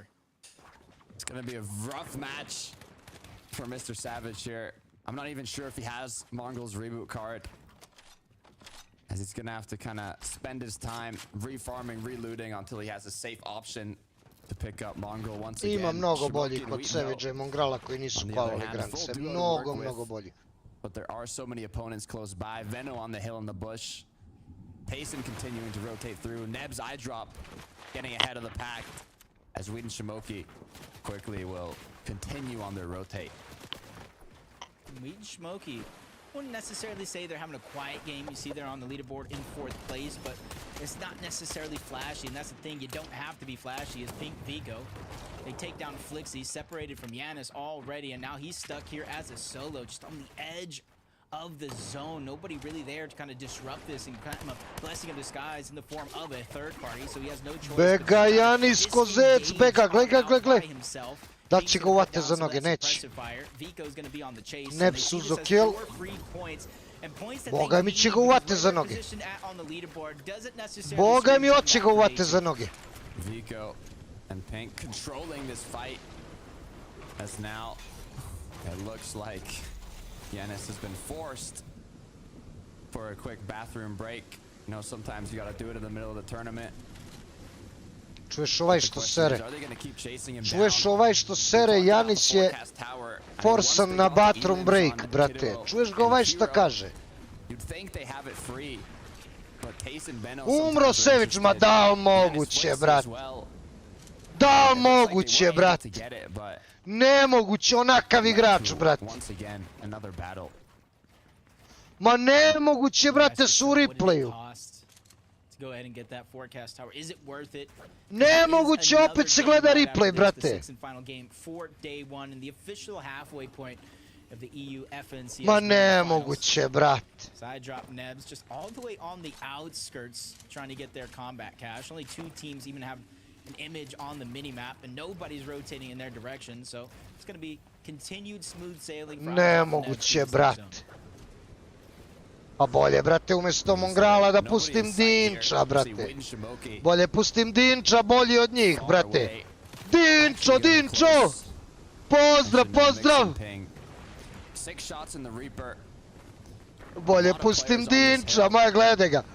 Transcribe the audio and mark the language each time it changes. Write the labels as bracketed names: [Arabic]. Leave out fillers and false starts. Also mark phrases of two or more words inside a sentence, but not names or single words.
[English] It's going to be a rough match for Mr. Savage here. I'm not even sure if he has Mongrel's reboot card, as he's gonna have to kind of spend his time refarming, relooting until he has a safe option to pick up Mongrel once again. [Serbian] Ima mnogo boljih kod Savage i Mongrela koji nisu palili granice. Mnogo boljih. [English] But there are so many opponents close by. Veno on the hill in the bush. Payson continuing to rotate through. Neb's eye drop getting ahead of the pack, as Weed and Smoky quickly will continue on their rotate. Weed and Smoky, wouldn't necessarily say they're having a quiet game. You see they're on the leaderboard in 4th place, but it's not necessarily flashy, and that's the thing. You don't have to be flashy as Pink Vico. They take down Flixie, separated from Yanis already, and now he's stuck here as a solo, just on the edge of the zone. Nobody really there to kind of disrupt this and kind of a blessing of disguise in the form of a third party, so he has no choice. [Serbian] Bega Yanis Kozec, bega, gle. Da će ga uvate za noge, neće. Neb su uzo kill. Boga mi će ga uvate za noge. Boga mi hoće ga uvate za noge. [English] Vico and Pink controlling this fight as now it looks like Yanis has been forced for a quick bathroom break. You know, sometimes you gotta do it in the middle of the tournament. [Serbian] Čuješ ovaj što sere? Čuješ ovaj što sere? Yanis je forsan na [English] bathroom break, [Serbian] brate. Čuješ ga ovaj što kaže? Umro Sević, ma da li moguće, brate? Da li moguće, brate? Nemoguće, onakav igrač, brate. Ma nemoguće, brate, su u replayu. Nemoguće, opet se gleda replay, brate. Ma nemoguće, brate. [English] Side drop Nebs just all the way on the outskirts trying to get their combat cash. Only 2 teams even have an image on the mini-map and nobody's rotating in their direction, so it's going to be continued smooth sailing. [Serbian] Nemoguće, brate. Pa bolje, brate, umjesto Mongrala da pustim Dinča, brate. Bolje pustim Dinča, bolji od njih, brate. Dinčo, Dinčo! Pozdrav, pozdrav! Bolje pustim Dinča, moja gledaj ga.